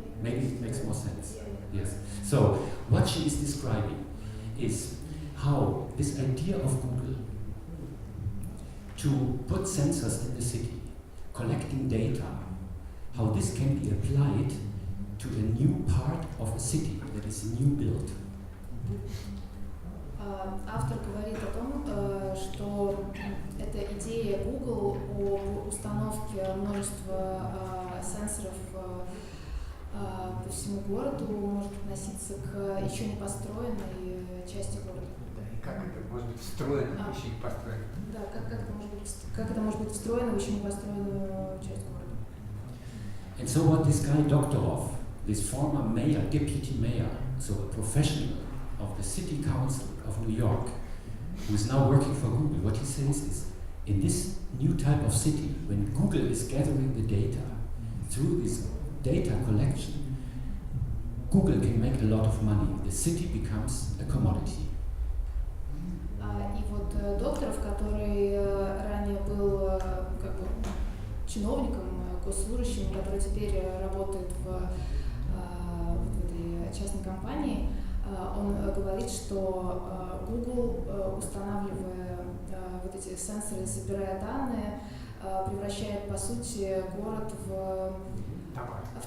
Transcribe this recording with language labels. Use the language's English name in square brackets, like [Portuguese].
[English] maybe it makes more sense. Yes. So what she is describing is how this idea of Google to put sensors in the city, collecting data, how this can be applied to a new part of a city that is a new build. [Russian] Автор говорит о том, что эта идея Google о установке множества сенсоров по всему городу может относиться к еще не построенной части города. Да, и как это может быть встроено в еще не построено? Да, как это может быть встроено в еще не построенную часть города. [English] And so what this guy Doktorov, this former mayor, deputy mayor, so a professional of the city council of New York, who is now working for Google, what he says is, in this new type of city, when Google is gathering the data, through this data collection, Google can make a lot of money. The city becomes a commodity. [Russian] И вот Докторов, который ранее был как бы чиновником, госслужащим, который теперь работает в этой частной компании, он говорит, что Google, устанавливая вот эти сенсоры, собирая данные, превращает, по сути, город в товар.